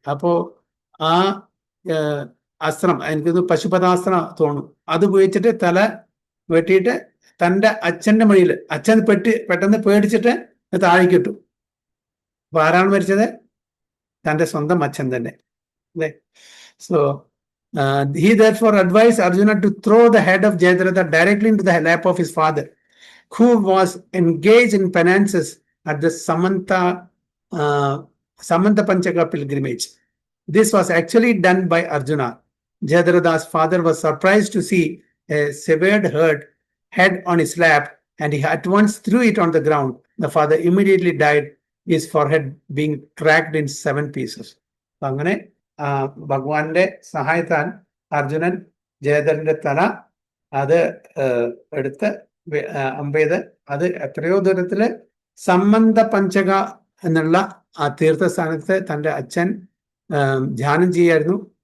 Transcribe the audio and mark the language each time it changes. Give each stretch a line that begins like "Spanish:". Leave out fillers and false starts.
Malayalam: അപ്പോ ആ അസ്ത്രം, എനിക്കൊന്ന് പശുപതാസ്ത്രം തോന്നും, അത് ഉപയോഗിച്ചിട്ട് തല വെട്ടിയിട്ട് തന്റെ അച്ഛന്റെ മടിയിൽ, അച്ഛൻ പെട്ടെന്ന് പേടിച്ചിട്ട് താഴേക്കിട്ടു. അപ്പൊ ആരാണ് മരിച്ചത്? തന്റെ സ്വന്തം അച്ഛൻ തന്നെ. അല്ലേ?
English: So he therefore advised Arjuna to throw the head of Jayadratha directly into the lap of his father, who was engaged in penances at the Samanta Panchaka pilgrimage. This was actually done by Arjuna. Jayadratha's father was surprised to see a severed head on his lap, and he at once threw it on the ground. The father immediately died, his forehead being cracked in 7 pieces.
Malayalam: അങ്ങനെ ഭഗവാന്റെ സഹായത്താൽ അർജുനൻ ജയദ്രഥന്റെ തല അത് എടുത്ത് അമ്പെയ്ത് അത് എത്രയോ ദൂരത്തില് സമ്മന്ത പഞ്ചക എന്നുള്ള ആ തീർത്ഥസ്ഥാനത്ത് തന്റെ അച്ഛൻ ധ്യാനം ചെയ്യായിരുന്നു.